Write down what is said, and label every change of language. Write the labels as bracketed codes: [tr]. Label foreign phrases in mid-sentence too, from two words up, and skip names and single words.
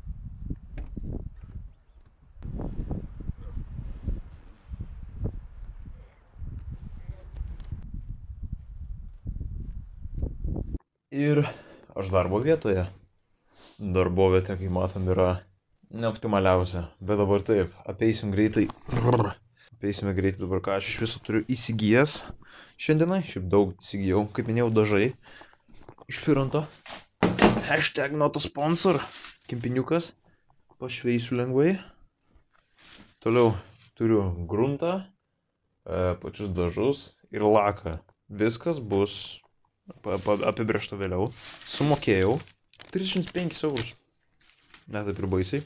[lt] Ir aš darbo vietoje. Darbovietė, kaip matom, yra neoptimaliausia. Bet dabar taip, apeisime greitai dabar, ką aš iš viso turiu įsigijęs. Šiandienai, šiaip daug įsigijau, kaip minėjau, dažai. Iš Firanto. [en] Hashtag not a sponsor. [lt] Kempiniukas. Pašveisiu lengvai. Toliau turiu gruntą, pačius dažus ir laką. Viskas bus apibrėžta vėliau. Sumokėjau 35 eurus. Ne taip ir baisiai.